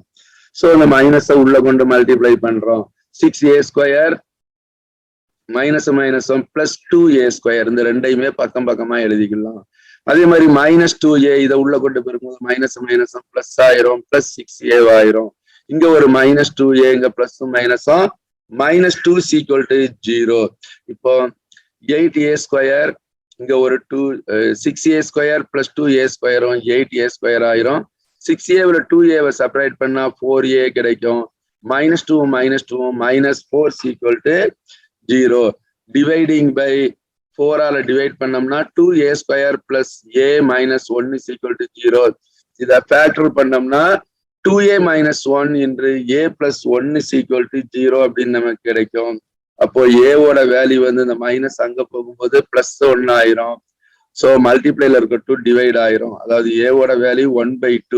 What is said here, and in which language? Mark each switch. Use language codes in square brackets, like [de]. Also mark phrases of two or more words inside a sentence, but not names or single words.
[ta] ஸோ இந்த மைனஸை உள்ள கொண்டு மல்டிப்ளை பண்றோம். 6a² மைனஸும் +2a², இந்த ரெண்டையுமே பக்கம் பக்கமா எழுதிக்கலாம். அதே மாதிரி -2a இதை உள்ள கொண்டு போகும்போது மைனஸும் பிளஸ் ஆயிரும், +6a ஆயிரும். இங்க ஒரு -2a, இங்க பிளஸும் மைனஸும், -2 [en] equal to [ta] 0. இப்போ 8a², இங்க ஒரு 6a² + 2a² 8a² ஆயிரும். 6a 2a செப்பரேட் பண்ணா 4a கிடைக்கும். [en] -2 -4 equal to 0. dividing by 4 divide பண்ணோம்னா 2a² + a - 1 equal to 0. [ta] இதை ஃபேக்டர் பண்ணோம்னா 2a - 1 என்று a + 1 [en] equal to [ta] 0 அப்படின்னு நமக்கு கிடைக்கும். அப்போ ஏவோட வேல்யூ வந்து இந்த மைனஸ் அங்க போகும்போது +1 ஆயிரும். ஸோ மல்டிப்ளைல இருக்க 2 டிவைட் ஆயிரும். அதாவது ஏவோட வேல்யூ 1/2.